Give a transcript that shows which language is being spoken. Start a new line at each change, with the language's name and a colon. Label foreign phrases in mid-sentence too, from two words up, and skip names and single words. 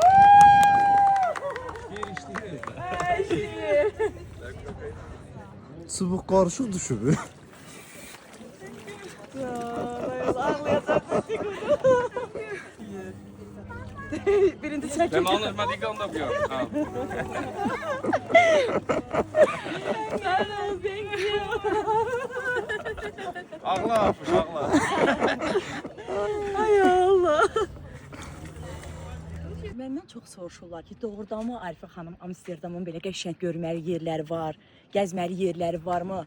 Azerbaijani: Çubuq qarışıq düşüb. Birinci çəkir.
Dutch: Hem anders maar die kant op, ja. Ah.
Azerbaijani: Ağla apış, ağla. Ay Allah. Məndən çox soruşurlar ki, doğrudanmı Arifə xanım Amsterdamın belə qəşəng görməli yerləri var, gəzməli yerləri varmı?